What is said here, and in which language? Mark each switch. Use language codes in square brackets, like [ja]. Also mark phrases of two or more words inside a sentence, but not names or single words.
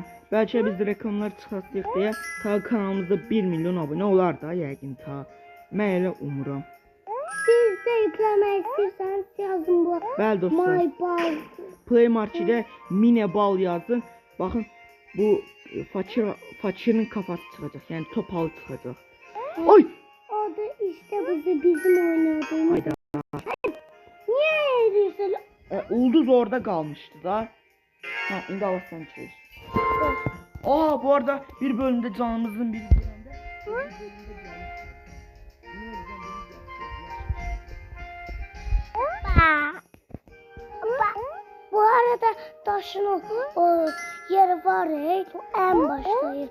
[az] Bəlkə biz reklamlar çıxartdıq deyə ta kanalımızda 1 milyon abunə olar da yəqin ta. Mən elə umuram. Siz də yükləmək istəyirsəniz yazın bu. Bəli dostlar. Mineball. Play Market'də Mineball yazın. Baxın bu fakirin kafası çıxacaq. Yəni topalı çıxacaq. Oy! [tr] adı işte bizim oynadığımız. Hayda. Niye eriyorsun? Ulduz orada kalmıştı da. [az] Ha, indi Allah sen çevir. [tr] Aa, bu arada bir bölümde canımızın bir bölümde. Bu arada taşın o yeri var ya, en başta yer.